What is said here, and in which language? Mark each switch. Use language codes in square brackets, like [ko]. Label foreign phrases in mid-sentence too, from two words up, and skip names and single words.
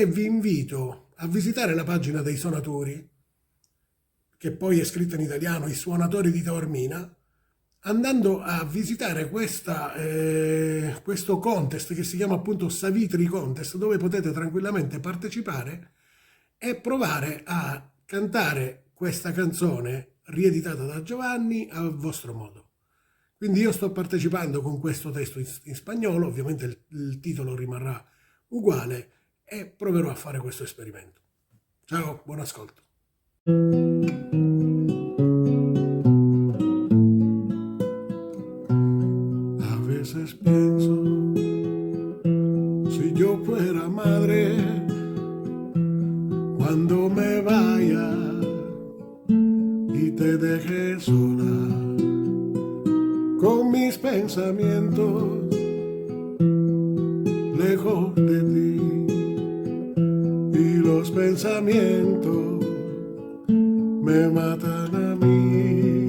[it] vi invito a visitare la pagina dei suonatori, che poi è scritta in italiano, i suonatori di Taormina, andando a visitare questo contest che si chiama appunto Savitri Contest, dove potete tranquillamente partecipare e provare a cantare questa canzone rieditata da Giovanni a vostro modo. Quindi io sto partecipando con questo testo in spagnolo, ovviamente il titolo rimarrà uguale e proverò a fare questo esperimento. Ciao, buon ascolto. [es] A veces pienso, si yo fuera madre, cuando me vaya y te deje sola con mis pensamientos lejos de ti y los pensamientos me matan a mí.